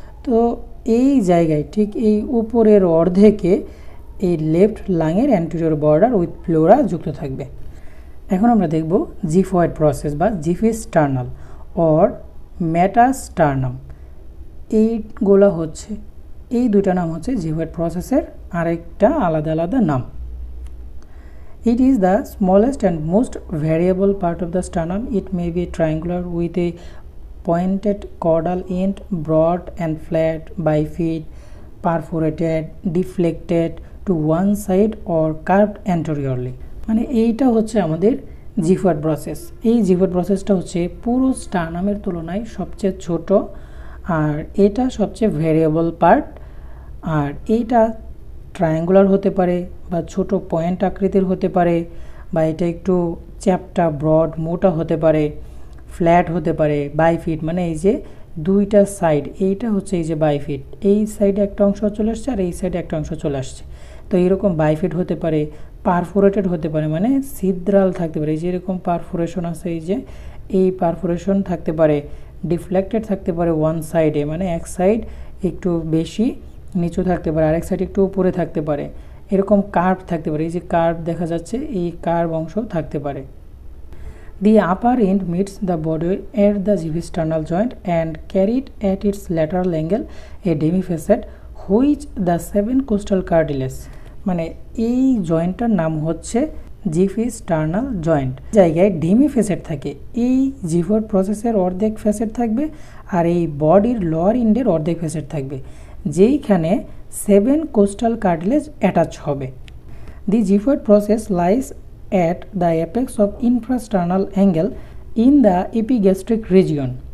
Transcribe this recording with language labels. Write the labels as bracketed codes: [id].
[bn] তো এই জায়গায় ঠিক এই উপরের অর্ধেকে এই left লাংয়ের anterior border with pleura যুক্ত থাকবে। এখন আমরা দেখব জিফয়েড প্রসেস বা জিফি স্টার্নাল or মেটাস্টার্নাম। এইগুলো হচ্ছে, এই দুইটা নাম হচ্ছে জিফয়েড প্রসেসের আরেকটা আলাদা আলাদা নাম। [en] It is the smallest and most variable part of the sternum. It may be triangular with a pointed caudal end, broad and flat, bifid, perforated, deflected to one side or curved anteriorly। [bn] মানে এইটা হচ্ছে আমাদের xiphoid process. এই xiphoid প্রসেসটা হচ্ছে পুরো স্টার্নামের তুলনায় সবচেয়ে ছোট, আর এটা সবচেয়ে ভেরিয়েবল পার্ট। আর এইটা ট্রায়াঙ্গুলার হতে পারে বা ছোট পয়েন্ট আকৃতির হতে পারে, বা এটা একটু চ্যাপ্টা ব্রড মোটা হতে পারে, ফ্ল্যাট হতে পারে, বাইফিট মানে এই যে দুইটা সাইড, এইটা হচ্ছে এই যে বাইফিট, এই সাইডে একটা অংশ চলে আসছে আর এই সাইডে একটা অংশ চলে আসছে। তো এরকম বাইফিট হতে পারে, পারফোরেটেড হতে পারে, মানে ছিদ্রাল থাকতে পারে, এই যে এরকম পারফোরেশন আছে, এই যে এই পারফোরেশন থাকতে পারে, ডিফ্লেক্টেড থাকতে পারে ওয়ান সাইডে, মানে এক সাইড একটু বেশি নিচু থাকতে পারে, আরেক সাইড একটু উপরে থাকতে পারে, এরকম কার্ভ থাকতে পারে, এই যে কার্ভ দেখা যাচ্ছে, এই কার্ভ অংশ থাকতে পারে। [en] The upper end meets the body at the givisternal joint and carried at its lateral angle a demifacet which the 7 costal cartilage, [bn] মানে এই জয়েন্টটার নাম হচ্ছে জিফিস্টার্নাল জয়েন্ট। জায়গায় ডেমিফেসেট থাকে, এই জিফোর প্রসেসের অর্ধেক ফেসেট থাকবে আর এই বডির লোয়ার এন্ডের অর্ধেক ফেসেট থাকবে, যেইখানে 7 কোস্টাল কার্টিলেজ অ্যাটাচ হবে। [en] The xiphoid process lies at the apex of infrasternal angle in the epigastric region.